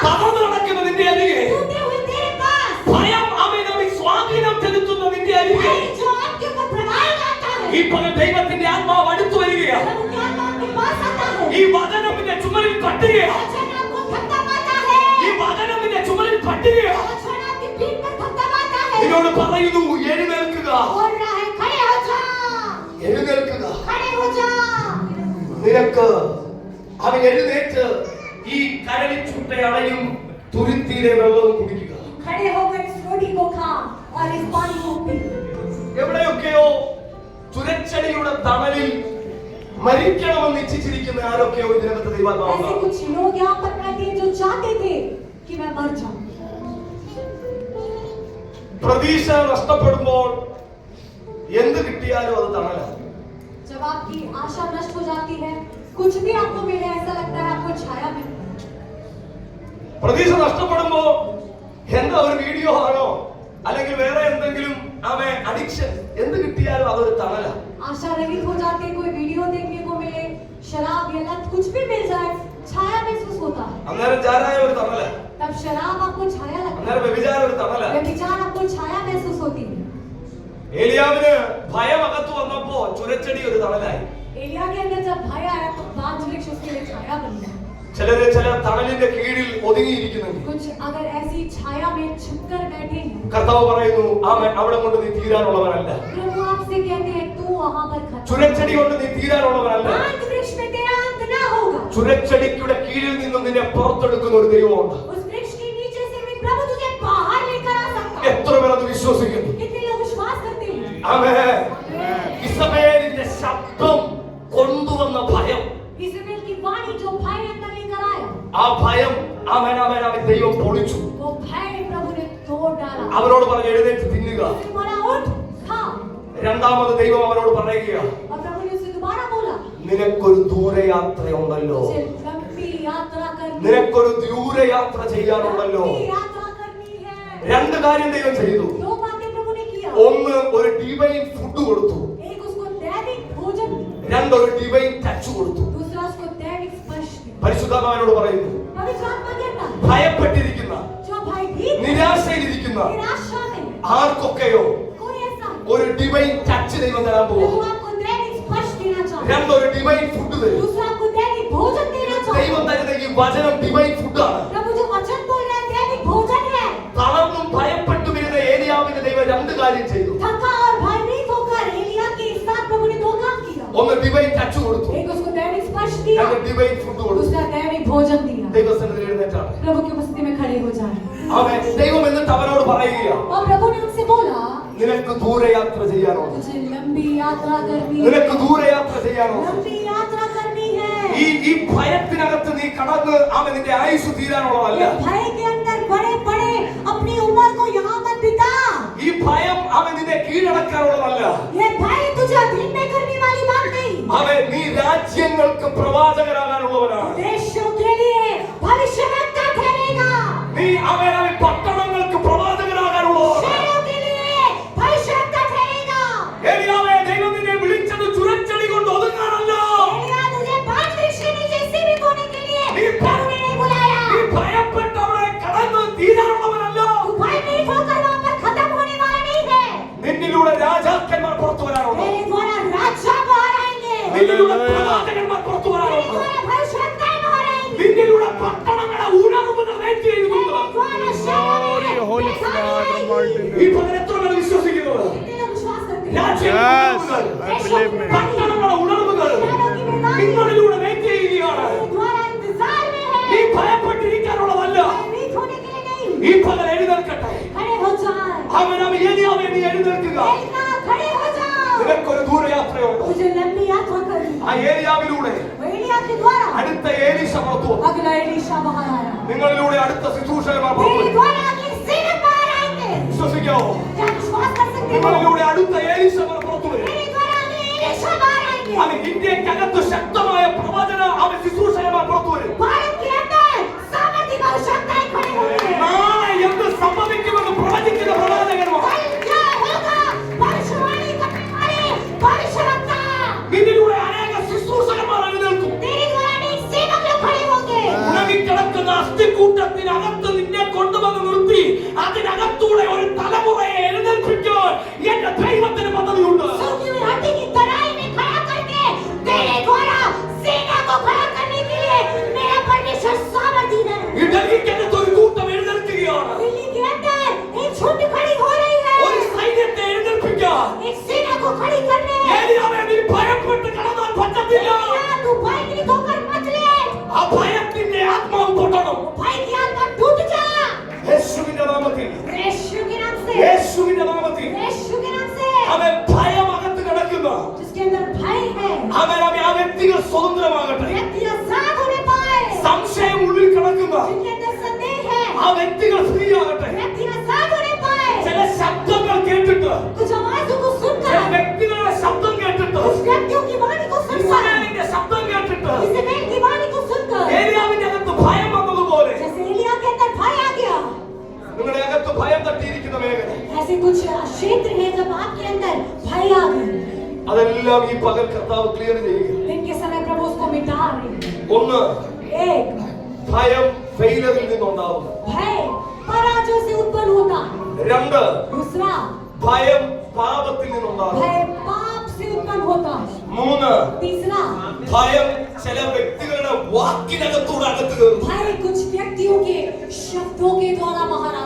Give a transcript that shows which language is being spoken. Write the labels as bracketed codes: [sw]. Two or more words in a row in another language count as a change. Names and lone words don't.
[ml] തളർന്ന് നടക്കുന്ന നിന്റെ അരികെ, [hi] टूटे हुए तेरे पास, [ml] ഭയം അവനെ സ്വാധീനം ചെലുത്തുന്ന നിന്റെ അരികെ [hi] भय जो आपके ऊपर प्रभाव डालता है, [ml] ഈ പകൽ ദൈവത്തിന്റെ ആത്മാവ് അടുത്തു വരികയാണ്. [hi] प्रभु के आत्मा आपके पास आता है। [ml] ഈ വചനത്തിന്റെ ചുമലിൽ തട്ടുകയാണ്. [hi] वचन आपको थपथपाता है। [ml] ഈ വചനത്തിന്റെ ചുമലിൽ തട്ടുകയാണ്. [hi] वचन आपकी पीठ पर थपथपाता है। [ml] നിന്നോട് പറയുന്നു, എഴുന്നേൽക്കുക, [hi] बोल रहा है, खड़े हो जा, [ml] എഴുന്നേൽക്കുക. [hi] खड़े हो जा। [ml] നിനക്ക് അവൻ എഴുന്നേറ്റ് ഈ കരളിൽ ചുട്ടയടയും തുരുത്തിയിലെ വെള്ളവും കുടിക്കുക. [hi] खड़े होकर इस रोटी को खा और इस पानी को पी। [ml] എവിടെയൊക്കെയോ ചുരച്ചെടിയുടെ തണലിൽ മരിക്കണമെന്ന് ഇച്ഛിച്ചിരിക്കുന്ന ആരൊക്കെയോ ഇതിനകത്ത് [hi] ऐसे [ml] ദൈവാത്മാവ് [hi] कुछ लोग यहाँ पर बैठे हैं जो चाहते थे कि मैं मर जाऊं। [ml] പ്രതീക്ഷ നഷ്ടപ്പെടുമ്പോൾ എന്ത് കിട്ടിയാലും അത് തണലാണ്. [hi] जब आपकी आशा नष्ट हो जाती है, कुछ भी आपको मिले ऐसा लगता है आपको छाया मिले। [ml] പ്രതീക്ഷ നഷ്ടപ്പെടുമ്പോ എന്താ ഒരു വീഡിയോ ആണോ അല്ലെങ്കിൽ വേറെ എന്തെങ്കിലും അഡിക്ഷൻ എന്ത് കിട്ടിയാലും അതൊരു തണലാണ്. [hi] आशा रहित हो जाती है, कोई वीडियो देखने को मिले, शराब या लत कुछ भी मिल जाए, छाया महसूस होता है। [ml] അന്നേരം ചാരായ ഒരു തണലാണ്, [hi] तब शराब आपको छाया लगता [ml] അന്നേരം വ്യഭിചാരം ഒരു [hi] है, [ml] തണലാണ്. [hi] व्यभिचार आपको छाया महसूस होती है। [ml] ഏലിയാവിന് ഭയം അകത്ത് വന്നപ്പോ ചുരച്ചെടി ഒരു തണലായി. [hi] एलिया के अंदर जब भय आया तो बांझ वृक्ष उसके लिए छाया बन गया। [ml] ചിലര് ചില തണലിന്റെ കീഴിൽ ഒതുങ്ങിയിരിക്കുന്നുണ്ട്. [hi] कुछ अगर ऐसी छाया में छुपकर बैठे हैं, [ml] കർത്താവ് പറയുന്നു, അവിടെ കൊണ്ട് നീ തീരാനുള്ളവനല്ല. [hi] प्रभु आपसे कहते हैं तू वहां पर खड़ा। [ml] ചുരച്ചെടി കൊണ്ട് നീ തീരാനുള്ളവനല്ല. [hi] बांझ वृक्ष में तेरा अंत ना होगा। [ml] ചുരച്ചെടിയുടെ കീഴിൽ നിന്നും നിന്നെ പുറത്തെടുക്കുന്ന ഒരു ദൈവമുണ്ട്. [hi] उस वृक्ष के नीचे से भी प्रभु तुझे बाहर लेकर आ सकता है। [ml] എത്ര പേർ അത് വിശ്വസിക്കുന്നു? [hi] कितने लोग विश्वास करते हैं? [ml] ആമേൻ. ഇസബേലിന്റെ ശബ്ദം കൊണ്ടുവന്ന ഭയം, [hi] इज़राइल की वाणी जो भय अंदर लेकर आया, [ml] ആ ഭയം അവൻ ദൈവം പൊളിച്ചു. [hi] वो भय प्रभु ने तोड़ डाला। [ml] അവരോട് പറഞ്ഞു, എഴുന്നേറ്റ് തിന്നുക. [hi] उसने बोला उठ खा। [ml] രണ്ടാമത് ദൈവം അവരോട് പറയുക, [hi] और प्रभु ने उसे दोबारा बोला, [ml] നിനക്കൊരു ദൂരയാത്രയുണ്ടല്ലോ, [hi] मुझे लंबी यात्रा करनी है। [ml] നിനക്കൊരു ദൂരയാത്ര ചെയ്യാനുണ്ടല്ലോ. [hi] लंबी यात्रा करनी है। [ml] രണ്ട് കാര്യം ദൈവം ചെയ്തു. [hi] दो बातें प्रभु ने किया। [ml] ഒന്ന്, ഒരു [en] divine food [ml] കൊടുത്തു. [hi] एक उसको दैविक भोजन, [ml] രണ്ട്, ഒരു [en] divine touch [ml] കൊടുത്തു. [hi] दूसरा उसको दैविक स्पर्श दिया। [ml] പരിശുദ്ധാത്മാവിനോട് പറയുന്നു, [hi] पवित्र आत्मा कहता है, [ml] ഭയപ്പെട്ടിരിക്കുന്ന, [hi] जो भयभीत है, [ml] നിരാശയിലിരിക്കുന്ന [hi] निराशा में [ml] ആർക്കൊക്കെയോ [hi] कोई ऐसा [ml] ഒരു [en] divine touch [ml] ദൈവം തരാൻ [hi] प्रभु [ml] പോകും. [hi] आपको दैविक स्पर्श देना चाहता है। [ml] രണ്ട്, ഒരു [en] divine food [ml] തരും. [hi] दूसरा आपको दैविक भोजन देना चाहता है। [ml] ദൈവം തരുന്ന ഈ വചനം [en] divine foodആണ്. [hi] प्रभु जो वचन बोल रहा है दैविक भोजन है। [ml] തളർന്നും കാര്യം ചെയ്തു. [hi] थका और भयभीत होकर एलिया के साथ प्रभु ने दो काम किया. [ml] ഒന്ന് [en] divine touch [ml] കൊടുത്തു, [hi] एक उसको दैविक स्पर्श दिया, [ml] രണ്ട് [en] divine food [ml] കൊടുത്തു. [hi] दूसरा दैविक भोजन दिया. [ml] ദൈവസന്നിധിയിൽ എഴുന്നേറ്റാണ്. [hi] प्रभु की उपस्थिति में खड़े हो जाए. [ml] അവൻ ദൈവം എന്നിട്ട് അവനോട് പറയുകയാണ്, [hi] और प्रभु ने उनसे बोला, [ml] നിനക്ക് ദൂരയാത്ര ചെയ്യാനോ? [hi] तुझे लंबी यात्रा करनी है. [ml] നിനക്ക് ദൂരയാത്ര ചെയ്യാനോ? [hi] लंबी यात्रा करनी है. [ml] ഈ ഭയത്തിനകത്ത് നീ കടന്ന് അവൻ നിന്റെ ആയുസ് തീരാനുള്ളതല്ല. [hi] भय के अंदर बड़े बड़े अपनी उम्र को यहाँ मत बिता. [ml] ഈ ഭയം അവൻ നിന്നെ കീഴടക്കാനുള്ളതല്ല. [hi] ये भय तुझे अधीन में करने वाली बात नहीं. [ml] അവൻ നീ രാജ്യങ്ങൾക്ക് പ്രവാചകനാകാനുള്ളവനാണ്. [hi] देशों के लिए भविष्यवक्ता ठहरेगा. [ml] നീ അവൻ പട്ടണങ്ങൾക്ക് പ്രവാചകനാകാനുള്ളവനാണ്. [hi] शहरों के लिए भविष्यवक्ता ठहरेगा. [ml] ഏലിയാവേ, ദൈവം നിന്നെ വിളിച്ചത് ചുരച്ചടി കൊണ്ട് ഒതുങ്ങാനല്ല. [hi] एलिया तुझे 5 वृक्ष के नीचे सीमित होने के लिए [ml] നീ [hi] प्रभु ने नहीं बुलाया. [ml] നീ ഭയപ്പെട്ട് അവിടെ കടന്ന് തീരാനുള്ളവനല്ല. [hi] तू भयभीत होकर वहाँ पर खत्म होने वाला नहीं है. [ml] നിന്നിലൂടെ രാജാക്കന്മാർ പുറത്തു വരാനുണ്ട്. [hi] तेरे द्वारा राजा बाहर आएंगे. [ml] നിന്നിലൂടെ പ്രവാചകന്മാർ പുറത്തു [hi] तेरे [ml] വരാനുണ്ട്. [hi] द्वारा भविष्यवक्ताएं बाहर आएंगे. [ml] നിന്നിലൂടെ പട്ടണങ്ങളെ ഉണർവുകൾ വെച്ചിരിക്കുന്നു. [hi] तेरे द्वारा शहरों में [en] Holy [hi] दिखाई [en] Spirit, [hi] आएगी. [en] Almighty [ml] ഈ പകരം എത്ര പേർ വിശ്വസിക്കുന്നത്? [hi] कितने लोग विश्वास करते हैं? [ml] രാജ്യങ്ങളുടെ Yes, ഉണർവുകൾ, [en] I believe me. [ml] പട്ടണങ്ങളുടെ ഉണർവുകൾ നിങ്ങളിലൂടെ വെയിറ്റ് ചെയ്യുകയാണ്. [hi] तेरे द्वारा इंतजार में [ml] നീ [hi] है. [ml] ഭയപ്പെട്ടിരിക്കാനുള്ളതല്ല. [hi] भयभीत होने के लिए नहीं. [ml] ഈ പകൽ എഴുന്നേൽക്കട്ടെ. [hi] खड़े हो जाए. [ml] അവൻ ഏലിയാവേ, നീ എഴുന്നേൽക്കുക. [hi] एलिया खड़े हो जाओ. [ml] നിനക്കൊരു ദൂരയാത്രയുണ്ട്. [hi] तुझे लंबी यात्रा करनी [ml] ആ [hi] है. [ml] ഏലിയാവിലൂടെ [hi] वो एलिया के द्वारा [ml] അടുത്ത ഏലീശ പുറത്തു വന്നു. [hi] अगला एलीशा बाहर आया. [ml] നിങ്ങളിലൂടെ അടുത്ത ശുശ്രൂഷകന്മാർ പുറത്തു [hi] तेरे [ml] വരും. [hi] द्वारा अगले सेवक बाहर आएंगे. [ml] വിശ്വസിക്കാവോ? [hi] क्या विश्वास कर सकते हो? [ml] നിങ്ങളിലൂടെ അടുത്ത ഏലീശമാർ പുറത്തു വരും. [hi] तेरे द्वारा अगले एलीशा बाहर आएंगे. [ml] അവൻ ഇന്ത്യക്കകത്ത് ശക്തമായ പ്രവചന അവൻ ശുശ്രൂഷകന്മാർ പുറത്തു വരും. [hi] भारत के अंदर सामर्थ्य भविष्यवक्ताएं खड़े होंगे. [ml] നാളെ എന്ത് സംഭവിക്കുമെന്ന് പ്രവചിക്കുന്ന പ്രവാചകന്മാർ. [hi] कल क्या होगा? भविष्यवाणी करने वाले भविष्यवक्ता. [ml] നിന്നിലൂടെ അനേക ശുശ്രൂഷകന്മാർ എഴുന്നേൽക്കും. [hi] तेरे द्वारा अनेक सेवक लोग खड़े होंगे. [ml] ഉണങ്ങിക്കിടക്കുന്ന അസ്ഥിക്കൂട്ടത്തിനകത്ത് നിന്നെ കൊണ്ടുവന്ന് നിർത്തി അതിനകത്തൂടെ ഒരു തലമുറയെ എഴുന്നേൽപ്പിക്കാൻ എന്റെ ദൈവത്തിന് പദ്ധതിയുണ്ട്. [hi] सूखी हुई हड्डी की तराई में खड़ा करके तेरे द्वारा सेना को खड़ा करने के लिए मेरा परमेश्वर सामर्थ्य है. [ml] ഈ ഡൽഹിക്കകത്ത് ഒരു കൂട്ടം എഴുന്നേൽക്കുകയാണ്. [hi] दिल्ली के अंदर एक झुंड खड़ी हो रही है. [ml] ഒരു സൈന്യത്തെ എഴുന്നേൽപ്പിക്കാൻ. [hi] एक सेना को खड़ी करने. [ml] ഏലിയാവേ, നീ ഭയപ്പെട്ട് കടന്നാൽ പറ്റത്തില്ല. [hi] एलिया, तू भयभीत होकर मत ले. [ml] ആ ഭയത്തിന്റെ ആത്മാവ് പൊട്ടണം. [hi] भय की आत्मा टूट जा. [ml] യേശുവിന്റെ നാമത്തിൽ, [hi] यीशु के नाम से. [ml] യേശുവിന്റെ നാമത്തിൽ [hi] यीशु के नाम से. [ml] അവൻ ഭയം അകത്ത് കിടക്കുന്ന [hi] जिसके अंदर भय है, [ml] അവൻ ആ വ്യക്തികൾ സ്വതന്ത്രമാകട്ടെ. [hi] व्यक्ति आजाद होने पाए. [ml] സംശയം ഉള്ളിൽ കിടക്കുന്ന [hi] जिनके अंदर संदेह है, [ml] ആ വ്യക്തികൾ ഫ്രീ ആകട്ടെ. [hi] व्यक्ति आजाद होने पाए. [ml] ചില ശബ്ദങ്ങൾ കേട്ടിട്ട്, [hi] कुछ आवाजों को [ml] ചില [hi] सुनकर, [ml] വ്യക്തികളുടെ ശബ്ദം കേട്ടിട്ട്, [hi] कुछ व्यक्तियों की वाणी को सुनकर, [ml] ഇസ്രായേലിന്റെ ശബ്ദം കേട്ടിട്ട് [hi] इस्राएल की वाणी को सुनकर, [ml] ഏലിയാവിന്റെ അകത്ത് ഭയം വന്നതുപോലെ [hi] जैसे एलिया के अंदर भय आ गया, [ml] നിങ്ങളുടെ അകത്ത് ഭയം തട്ടിയിരിക്കുന്ന മേഖല [hi] ऐसे कुछ क्षेत्र है जब आपके अंदर भय आ गए. [ml] അതെല്ലാം ഈ പകൽ കർത്താവ് ക്ലിയർ ചെയ്യുക. [hi] दिन के समय प्रभु उसको मिटा रहे हैं. [ml] ഒന്ന്, [hi] एक, [ml] ഭയം ഫെയിലറിൽ നിന്നുണ്ടാവും. [hi] भय पराजय से उत्पन्न होता है. [ml] രണ്ട്, [hi] दूसरा, [ml] ഭയം പാപത്തിൽ നിന്നുണ്ടാവും. [hi] भय पाप से उत्पन्न होता है. [ml] മൂന്ന്, [hi] तीसरा, [ml] ഭയം ചില വ്യക്തികളുടെ വാക്കിനകത്തൂടെ അകത്ത് കയറും. [hi] भय कुछ व्यक्तियों के शब्दों के द्वारा बाहर आता है.